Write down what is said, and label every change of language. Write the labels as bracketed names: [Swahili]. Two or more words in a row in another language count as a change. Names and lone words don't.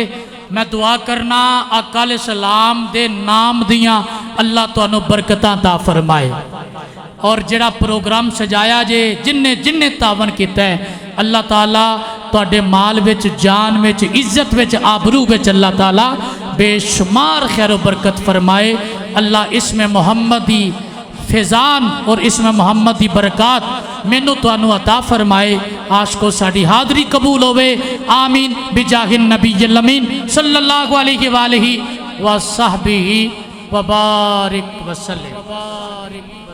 [Punjabi] میں دعا کرنا آقا علیہ السلام دے نام دیاں اللہ تو انہوں برکتاں عطا فرمائے، اور جڑا پروگرام سجایا جے جننے تعاون کیتا ہے، اللہ تعالیٰ تواڈے مال وچ، جان وچ، عزت وچ، آبرو وچ اللہ تعالیٰ بے شمار خیر و برکت فرمائے۔ اللہ اسم محمدی فیضان اور اسم محمدی برکات مینوں تانوں عطا فرمائے، عاشقو ساڈی حاضری قبول ہوئے، [Arabic] آمین بجاہ النبی الامین صلی اللہ علیہ وآلہ وصحبہ وبارک وسلم۔